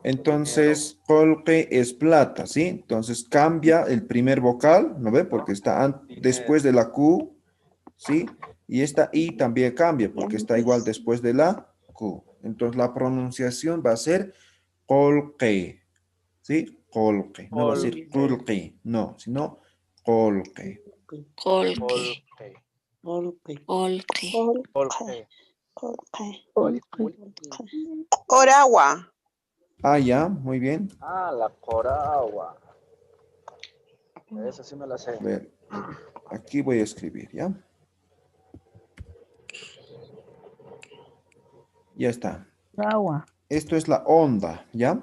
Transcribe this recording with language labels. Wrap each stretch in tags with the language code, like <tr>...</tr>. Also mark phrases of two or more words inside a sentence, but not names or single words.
<es>Entonces, colque es plata, ¿sí? Entonces cambia el primer vocal, ¿no ve? Porque está después de la Q, ¿sí? Y esta I también cambia porque está igual después de la Q. Entonces la pronunciación va a ser colque, ¿sí? Colque. No va a ser colque, no, sino colque. Colque. Golpe. Colque. Colque. Oragua. Ah, ya, muy bien. Ah, la coragua. Esa sí me la sé. A ver, aquí voy a escribir, ¿ya? Ya está. Agua. Esto es la onda, ¿ya?</es>